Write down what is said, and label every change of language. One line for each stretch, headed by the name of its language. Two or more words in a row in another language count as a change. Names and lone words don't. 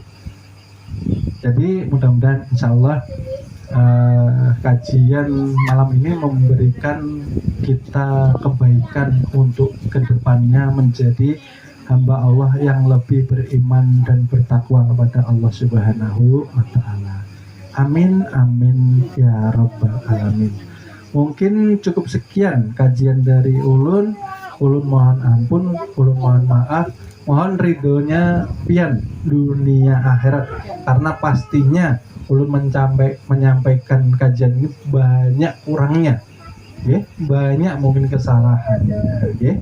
Indonesian: Jadi mudah-mudahan insya Allah kajian malam ini memberikan kita kebaikan untuk kedepannya menjadi hamba Allah yang lebih beriman dan bertakwa kepada Allah
Arabic: سبحانه وتعالى. آمين آمين يا رب العالمين.
Indonesian: Mungkin cukup sekian kajian dari Ulun. Ulun mohon ampun, ulun mohon maaf, mohon ridhonya pian dunia akhirat, karena pastinya ulun menyampaikan kajian ini banyak kurangnya, ya, banyak mungkin kesalahannya, ya.